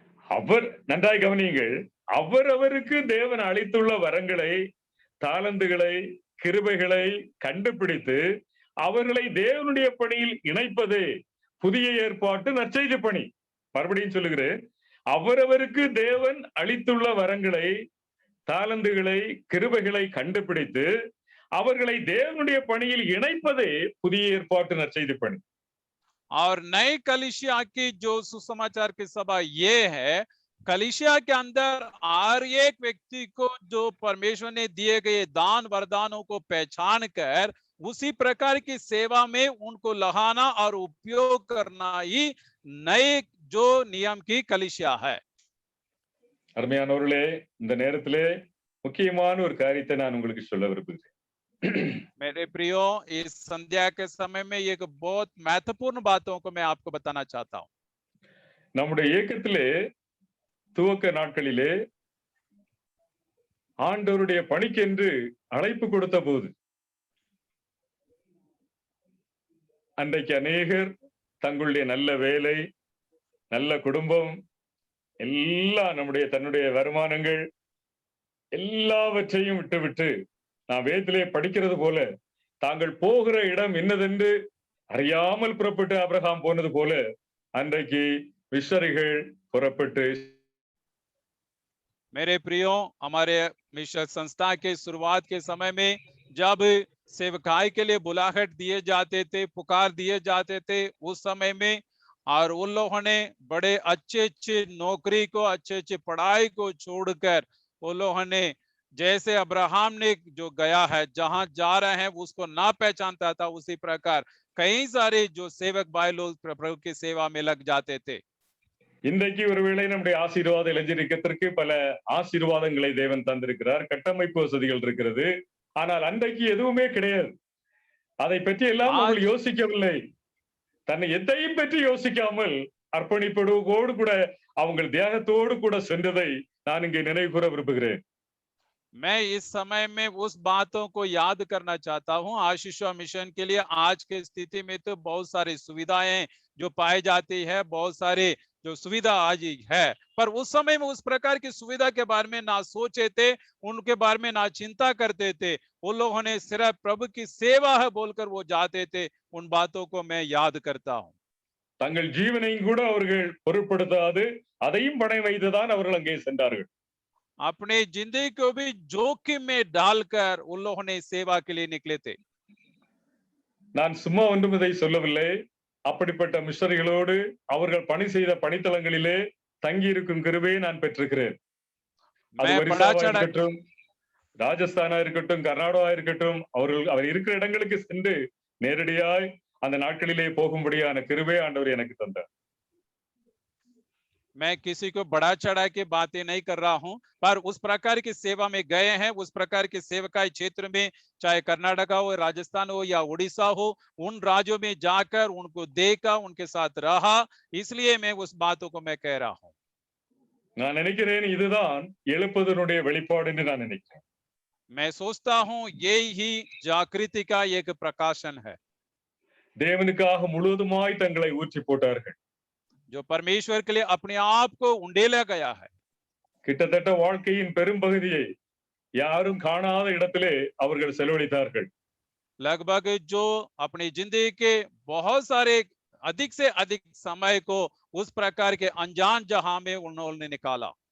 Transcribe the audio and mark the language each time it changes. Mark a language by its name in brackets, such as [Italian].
[Tamil] அவர் நன்றாய் கவனியுங்கள், அவரவருக்கு தேவன் அளித்துள்ள வரங்களை, தாளந்துகளை, கிருபைகளை கண்டுபிடித்து அவர்களை தேவனுடைய பணியில் இணைப்பது புதிய ஏற்பாட்டு நற்செய்தி பணி. மறுபடியும் சொல்லுகிறேன், அவரவருக்கு தேவன் அளித்துள்ள வரங்களை, தாளந்துகளை, கிருபைகளை கண்டுபிடித்து அவர்களை தேவனுடைய பணியில் இணைப்பதே புதிய ஏற்பாட்டு நற்செய்தி பணி. [Hindi] और नए कलीसिया की जो सुसमाचार की सभा ये है, कलीसिया के अंदर हर एक व्यक्ति को जो परमेश्वर ने दिए गए दान वरदानों को पहचान कर उसी प्रकार की सेवा में उनको लगाना और उपयोग करना ही नए जो नियम की कलीसिया है। [Tamil] அருமையானவர்களே, இந்த நேரத்திலே முக்கியமான ஒரு காரியத்தை நான் உங்களுக்கு சொல்ல விரும்புகிறேன். [Hindi] मेरे प्रियो, इस संध्या के समय में एक बहुत महत्वपूर्ण बातों को मैं आपको बताना चाहता हूँ। [Tamil] நம்முடைய இயக்கத்திலே துவக்க நாட்களிலே ஆண்டவருடைய பணிக்கென்று அழைப்பு கொடுத்த போது அன்றைக்கு அநேகர் தங்களுடைய நல்ல வேலை, நல்ல குடும்பம், எல்லாம் தன்னுடைய வருமானங்கள் எல்லாவற்றையும் விட்டுவிட்டு நான் வேதத்திலே படிக்கிறது போல தாங்கள் போகிற இடம் என்னதென்று அறியாமல் புறப்பட்டு ஆபிரகாம் போனது போல அன்றைக்கு மிஷனரிகள் புறப்பட்டு [Hindi] मेरे प्रियो, हमारे मिशन संस्था के शुरुआत के समय में जब सेवकाई के लिए बुलाहट दिए जाते थे, पुकार दिए जाते थे, उस समय में और उन लोगों ने बड़े अच्छे अच्छे नौकरी को, अच्छे अच्छे पढ़ाई को छोड़कर उन लोगों ने जैसे अब्राहम ने जो गया है, जहां जा रहे हैं उसको ना पहचानता था, उसी प्रकार कई सारे जो सेवक भाई लोग प्रभु की सेवा में लग जाते थे। [Tamil] இன்றைக்கு ஒருவேளை நம்முடைய ஆசீர்வாத இளைஞரிக்கத்திற்கு பல ஆசீர்வாதங்களை தேவன் தந்திருக்கிறார், கட்டமைப்பு வசதிகள் இருக்கிறது. ஆனால் அன்றைக்கு எதுவுமே கிடையாது. அதை பற்றி எல்லாம் அவர்கள் யோசிக்கவில்லை. தன்னை எதையும் பற்றி யோசிக்காமல் அர்ப்பணிப்போடு கூட அவங்க தியாகத்தோடு கூட சென்றதை நான் இங்கே நினைவு கூற விரும்புகிறேன். [Hindi] मैं इस समय में उस बातों को याद करना चाहता हूँ। आशीषवा मिशन के लिए आज के स्थिति में तो बहुत सारी सुविधाएं जो पाई जाती है, बहुत सारे जो सुविधा आज है, पर उस समय में उस प्रकार की सुविधा के बारे में ना सोचे थे, उनके बारे में ना चिंता करते थे। उन लोगों ने सिर्फ प्रभु की सेवा है बोलकर वो जाते थे। उन बातों को मैं याद करता हूँ। [Tamil] தங்கள் ஜீவனையும் கூட அவர்கள் பொருட்படுத்தாது அதையும் பணம் வைத்துதான் அவர்கள் அங்கே சென்றார்கள். [Hindi] अपने जिंदगी को भी जोखिम में डालकर उन लोगों ने सेवा के लिए निकले थे। [Tamil] நான் சும்மா ஒன்றும் இதை சொல்லவில்லை. அப்படிப்பட்ட மிஷனரிகளோடு அவர்கள் பணி செய்த பணித்தளங்களிலே தங்கி இருக்கும் கிருபையை நான் பெற்றிருக்கிறேன். அது ஒரிசாவா இருக்கட்டும், ராஜஸ்தானா இருக்கட்டும், கர்நாடகா இருக்கட்டும், அவர் இருக்கிற இடங்களுக்கு சென்று நேரடியாய் அந்த நாட்களிலே போகும்படியான கிருபை ஆண்டவர் எனக்கு தந்தார். [Hindi] मैं किसी को बड़ा चढ़ा के बातें नहीं कर रहा हूं, पर उस प्रकार की सेवा में गए हैं, उस प्रकार के सेवकाई क्षेत्र में, चाहे कर्नाटका हो, राजस्थान हो या उड़ीसा हो, उन राज्यों में जाकर उनको देखा, उनके साथ रहा, इसलिए मैं उस बातों को मैं कह रहा हूं। [Tamil] நான் நினைக்கிறேன் இதுதான் எழுப்புதலுடைய வெளிப்பாடு என்று நான் நினைக்கிறேன். [Hindi] मैं सोचता हूं यही ही जागृति का एक प्रकाशन है। [Tamil] தேவனுக்காக முழுவதுமாய் தங்களை ஊற்றி போட்டார்கள். [Hindi] जो परमेश्वर के लिए अपने आप को उंडेला गया है। [Tamil] கிட்டத்தட்ட வாழ்க்கையின் பெரும்பகுதியை யாரும் காணாத இடத்திலே அவர்கள் செலவழித்தார்கள். [Hindi] लगभग जो अपनी जिंदगी के बहुत सारे अधिक से अधिक समय को उस प्रकार के अनजान जहां में उन्होंने निकाला।